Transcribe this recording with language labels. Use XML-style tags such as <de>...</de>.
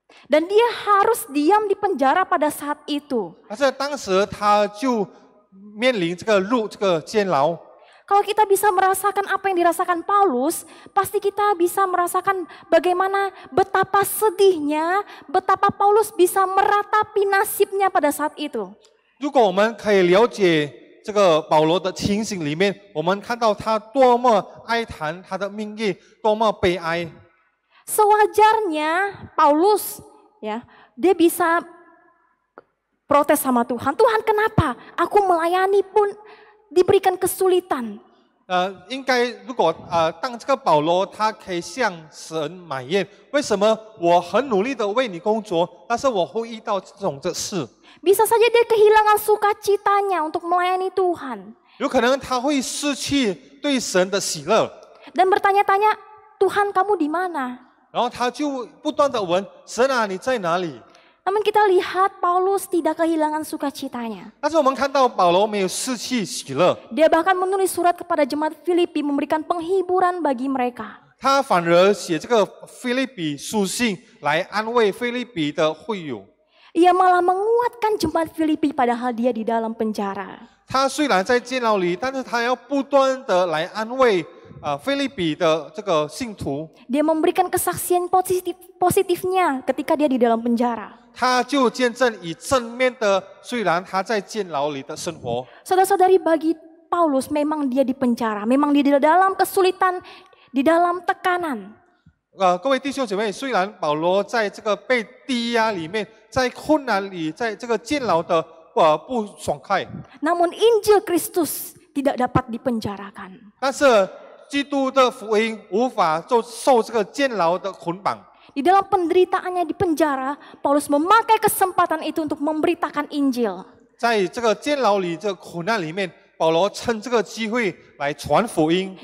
<id>Dan dia harus diam di penjara pada saat itu.</id> <zh>但是当时他就面临这个入这个监牢。</zh> <id>Kalau kita bisa merasakan apa yang dirasakan Paulus, pasti kita bisa merasakan bagaimana betapa sedihnya, betapa Paulus bisa meratapi nasibnya pada saat itu.</id> <zh>如果我们可以了解这个保罗的情形里面，我们看到他多么哀叹他的命运，多么悲哀。</zh> <id>Sewajarnya Paulus, ya, dia bisa protes sama Tuhan. Tuhan, kenapa aku melayani pun diberikan kesulitan?</id> <zh>应该如果当这个保罗他可以向神埋怨，为什么我很努力的为你工作，但是我会遇到这种的事？</zh> <id>Bisa saja dia kehilangan sukacitanya untuk melayani Tuhan.</id> <zh>有可能他会失去对神的喜乐，</zh> <id>dan bertanya-tanya, Tuhan kamu di mana?</id> <zh>然后他就不断的问神啊，你在哪里？</zh> <id>Namun kita lihat Paulus tidak kehilangan sukacitanya.</id> <zh>但是我们看到保罗没有失去喜乐，</zh> <id>Dia bahkan menulis surat kepada jemaat Filipi memberikan penghiburan bagi mereka.</id> <zh>他反而写这个腓立比书信来安慰腓立比的会友。</zh> <id>Ia malah menguatkan jemaat Filipi padahal dia di dalam penjara.</id> <zh>他虽然在监牢里，但是他要不断的来安慰腓立比的这个信徒。</zh> <id>Dia memberikan kesaksian positifnya ketika dia di dalam penjara.</id> <zh>他就见证以正面的，虽然他在监牢里的生活。</zh> <id>Saudara-saudari, bagi Paulus memang dia di penjara, memang dia di dalam kesulitan, di dalam tekanan.</id> <zh>各位弟兄姐妹，虽然保罗在这个被低压里面，在困难里，在这个监牢的不爽快，</zh> <id>Namun Injil Kristus tidak dapat dipenjarakan.</id> <zh>但是基督的福音无法受这个监牢的捆绑。</zh> <id>Di dalam penderitaannya di penjara, Paulus memakai kesempatan itu untuk memberitakan Injil.</id> <zh>在这个监牢里，这个苦难里面，保罗趁这个机会来传福音。</zh>